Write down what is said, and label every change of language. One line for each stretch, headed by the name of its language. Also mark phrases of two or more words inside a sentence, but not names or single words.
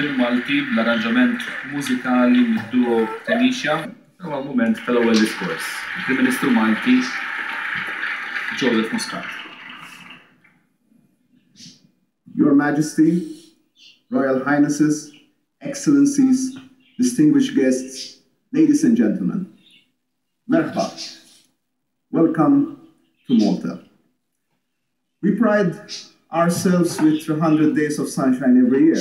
Maltese: Malti bl-arranġament mużikali mid-duo Tanisha. Huwa mument tal-ewwel diskors. Il-Prim Ministru Malti Joseph Muscat.
English: Your Majesty, Royal Highnesses, Excellencies, distinguished guests, ladies and gentlemen, merhaba. Welcome to Malta. We pride ourselves with 300 days of sunshine every year.